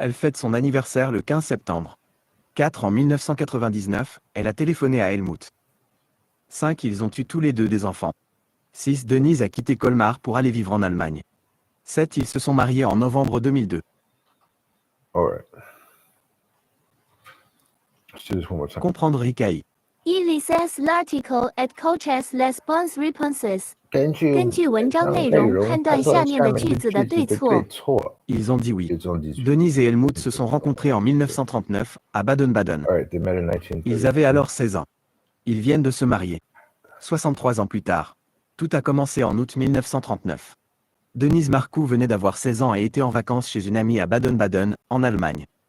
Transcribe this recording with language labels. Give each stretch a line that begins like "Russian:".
French: Elle fête son anniversaire le 15 septembre. 4. En 1999, elle a téléphoné à Helmut. 5. Ils ont eu tous les deux des enfants. 6. Denise a quitté Colmar pour aller vivre en Allemagne. 7. Ils se sont mariés en novembre 2002.
English: All right. Let's do this one more time.
French: Comprendre Rikai. He listens l'article at coaches response responses.
Chinese: 根据文章内容判断下面的句子的对错。
French: Ils ont dit oui. Ils ont dit oui. Denise et Helmut se sont rencontrés en 1939 à Baden-Baden.
English: All right, they met in 1930.
French: Ils avaient alors 16 ans. Ils viennent de se marier. 63 ans plus tard. Tout a commencé en août 1939. Denise Marcoux venait d'avoir 16 ans et était en vacances chez une amie à Baden-Baden, en Allemagne.